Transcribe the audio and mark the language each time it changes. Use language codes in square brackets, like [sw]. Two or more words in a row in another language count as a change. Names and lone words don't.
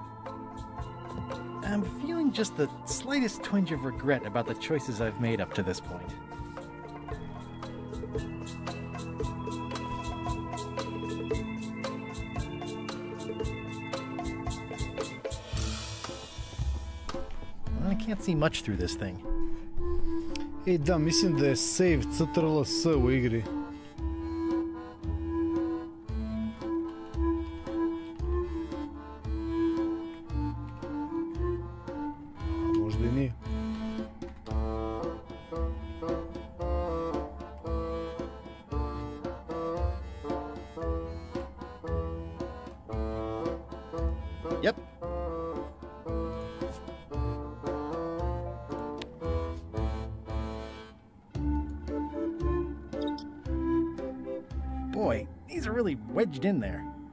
[en] I'm feeling just the slightest twinge of regret about the choices I've made up to this point. I can't see much through this thing. [sr] Ej da, mislim da je save CTRL-S u igri. A možda i nije. [en] Yep. Boy, these are really wedged in there.